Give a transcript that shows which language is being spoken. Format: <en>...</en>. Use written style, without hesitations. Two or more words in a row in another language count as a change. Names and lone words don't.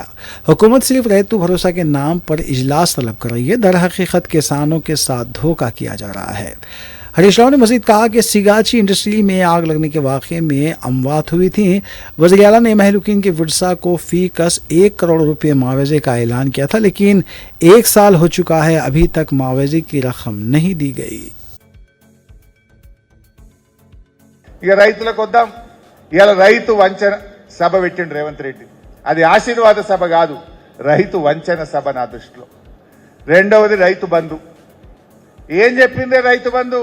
<ur>حکومت صرف ریتو بھروسہ کے نام پر اجلاس طلب کر رہی ہے، در حقیقت کسانوں کے ساتھ دھوکہ کیا جا رہا ہے۔ ہریش راؤ نے مزید کہا کہ سیگاچی انڈسٹری میں آگ لگنے کے واقعے میں اموات ہوئی تھیں۔ وزیر اعلیٰ نے مہلوکین کے ورثاء کو فی کس 1 کروڑ روپے معاوضے کا اعلان کیا تھا، لیکن 1 سال ہو چکا ہے، ابھی تک معاوضے کی رقم نہیں دی گئی۔</ur> <te>ఇక రైతులకు వద్దాం. ఇవాళ రైతు వంచన సభ పెట్టిండు రేవంత్ రెడ్డి. అది ఆశీర్వాద సభ కాదు, రైతు వంచన సభ నా దృష్టిలో. రెండవది రైతు బంధు. ఏం చెప్పిందే రైతు బంధు?</te>